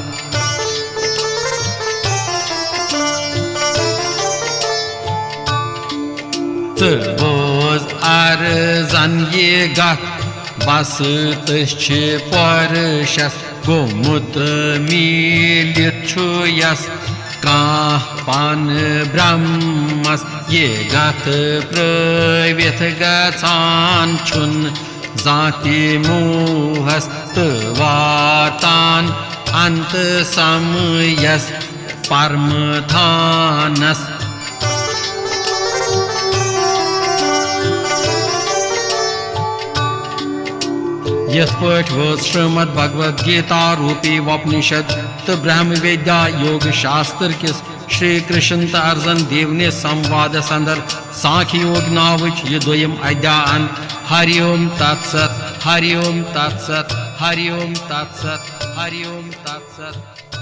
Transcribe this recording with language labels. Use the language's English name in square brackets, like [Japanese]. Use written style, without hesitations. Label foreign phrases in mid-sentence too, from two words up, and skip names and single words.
[Kashmiri] बोझ अर्जन ये गत बस तछ परशस गोमुत मिलित छु यस काह पान ब्रह्मस ये गत प्रव्यथ गचान छुन जाति मोहस वातान अंत समयस परमथानस यथ पठ श्रीमद भगवद गीता रूपी उपनिषद तो ब्रह्म विद्या योग शास्त्र किस श्री कृष्ण तो अर्जन देव ने संवाद अंदर सांख्य योग नावच यह दोयम अध्याय [Sanskrit] हरिओम तत्सत हरिओम तत्सत हरिओम तत्सत हरिओम तत्सत।